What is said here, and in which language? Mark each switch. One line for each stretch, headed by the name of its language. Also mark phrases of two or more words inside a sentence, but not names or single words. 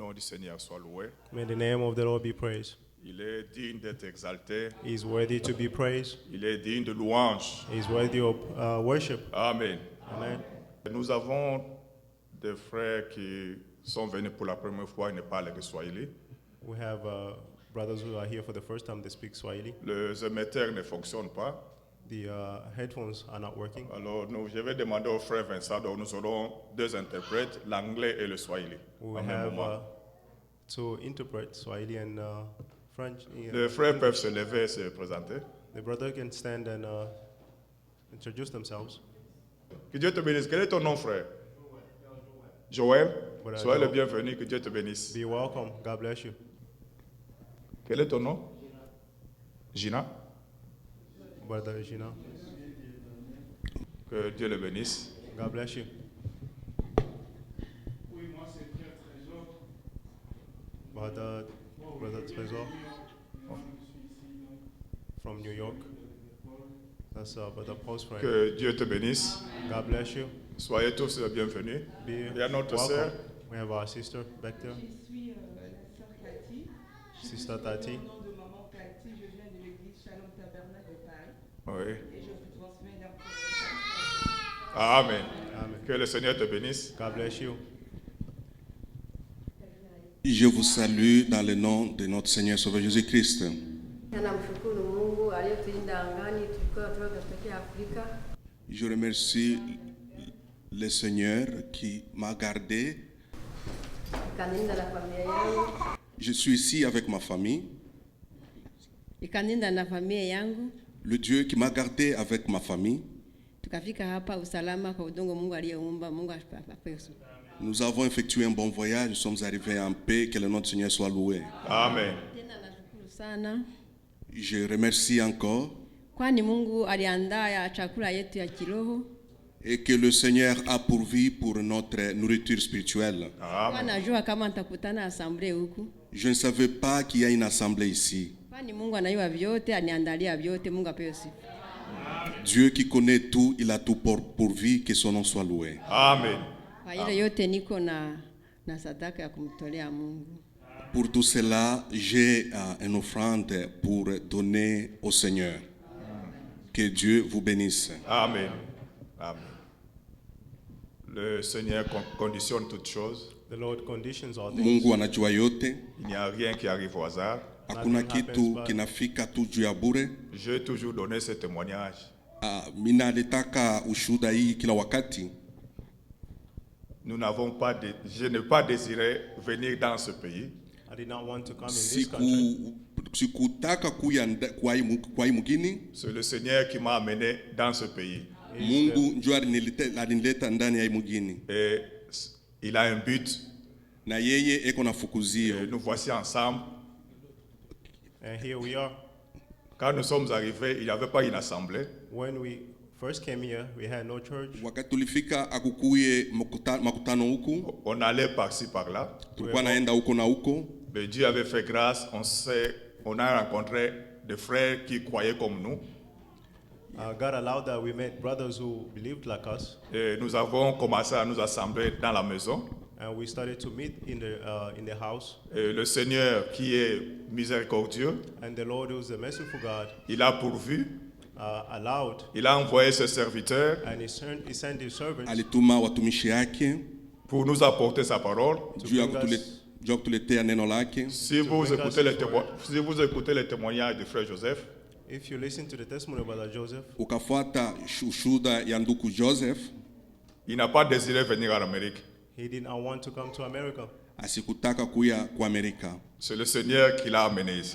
French: Seigneur soit loué.
English: May the name of the Lord be praised.
French: Il est digne d'être exalté.
English: He is worthy to be praised.
French: Il est digne de louange.
English: He is worthy of worship. Amen. Amen.
French: Nous avons des frères qui sont venus pour la première fois et ne parlent que Swahili.
English: We have brothers who are here for the first time. They speak Swahili.
French: Les émetteurs ne fonctionnent pas.
English: The headphones are not working.
French: Alors, je vais demander au frère Vincent, donc nous aurons deux interprètes, l'anglais et le Swahili.
English: We
French: en même
English: have
French: moment.
English: to interpret Swahili and French.
French: Les frères peuvent se lever et se présenter.
English: The brother can stand and introduce themselves.
French: Que Dieu te bénisse. Quel est ton nom, frère? Joël. Voilà, Sois le Joël. bienvenu, que Dieu te bénisse.
English: Be welcome. God bless you.
French: Quel est ton nom? Gina.
English: Brother Gina.
French: Que Dieu le bénisse.
English: God bless you. Brother Trésor from New York. That's Brother Paul's friend.
French: Que Dieu te bénisse.
English: God bless you.
French: Soyez tous les bienvenus.
English: Be
French: Il y a notre
English: welcome.
French: sœur.
English: We have our sister back there.
French: Je suis la sœur Cathy.
English: Sister Tati.
French: Au nom de maman Cathy, je viens de l'église Shalom Tabernacle de Paris Oui. et je vous transmets la Amen. Amen. Que le Seigneur te bénisse.
English: God bless you.
French: Je vous salue dans le nom de notre Seigneur Sauveur Jésus-Christ.
Swahili: Namshukuru Mungu aliyetulinda angani tulikuwa tunatokea Afrika.
French: Je remercie le Seigneur qui m'a gardé.
Swahili: Ikaninda na familia yangu.
French: Je suis ici avec ma famille.
Swahili: Ikaninda na familia yangu.
French: Le Dieu qui m'a gardé avec ma famille.
Swahili: Tukafika hapa usalama kwa udongo Mungu aliyeumba. Mungu apewe.
French: Nous avons effectué un bon voyage, nous sommes arrivés en paix, que le nom du Seigneur soit loué. Amen.
Swahili: Tena nashukuru sana
French: Je remercie encore
Swahili: kwani Mungu aliandaa ya chakula yetu ya kiroho.
French: et que le Seigneur a pourvu pour notre nourriture spirituelle.
Swahili: Kwa
French: Amen.
Swahili: najua kama nitakutana assemblée huku.
French: Je ne savais pas qu'il y a une assemblée ici.
Swahili: Kwani Mungu anajua vyote, aniandalia vyote. Mungu apewe sifa.
French: Dieu qui connaît tout, il a tout pourvu, que son nom soit loué. Amen.
Swahili: Kwa ile yote niko na sadaka ya kumtolea Mungu.
French: Pour tout cela, j'ai une offrande pour donner au Seigneur. Que Dieu vous bénisse. Amen. Amen. Le Seigneur conditionne toutes choses.
English: The Lord conditions all things.
Swahili: Mungu anajua yote.
French: Il n'y a rien qui arrive au hasard.
Swahili: Hakuna kitu kinafika tu juu ya bure.
French: J'ai toujours donné ce témoignage.
Swahili: Mina litaka ushuhuda hii kila wakati.
French: Nous n'avons pas je n'ai pas désiré venir dans ce pays.
English: I did not want to come in this country.
Swahili: Sikutaka kuya kwa hii mugini.
French: C'est le Seigneur qui m'a amené dans ce pays.
Swahili: Mungu ndio alinileta ndani ya hii mugini.
French: Et il a un but.
Swahili: Na yeye eko na
French: Et
Swahili: fukuzio.
French: nous voici ensemble.
English: And here we are.
French: Quand nous sommes arrivés, il n'y avait pas une assemblée.
English: When we first came here, we had no church.
Swahili: Wakati tulifika akukuye makutano huku.
French: On allait par-ci, par-là.
Swahili: Tulikuwa naenda huko na huko.
French: Mais Dieu avait fait grâce. On a rencontré des frères qui croyaient comme nous.
English: God allowed that we met brothers who believed like us,
French: Et nous avons commencé à nous assembler dans la maison.
English: and we started to meet in the house.
French: Et le Seigneur, qui est miséricordieux,
English: And the Lord, who is a merciful God,
French: il a pourvu.
English: allowed,
French: Il a envoyé ses serviteurs
English: and he sent his servants
Swahili: Alituma watumishi yake
French: pour nous apporter sa parole.
Swahili: juu ya kutuletea neno lake.
French: Si vous
English: bring
French: écoutez
English: us
French: les témoignages de frère Joseph,
English: If you listen to the testimony of Brother Joseph,
Swahili: Ukafuata ushuhuda ya ndugu Joseph,
French: il n'a pas désiré venir en Amérique.
English: he did not want to come to America.
Swahili: asikutaka kuya kwa Amerika.
French: C'est le Seigneur qui l'a amené ici.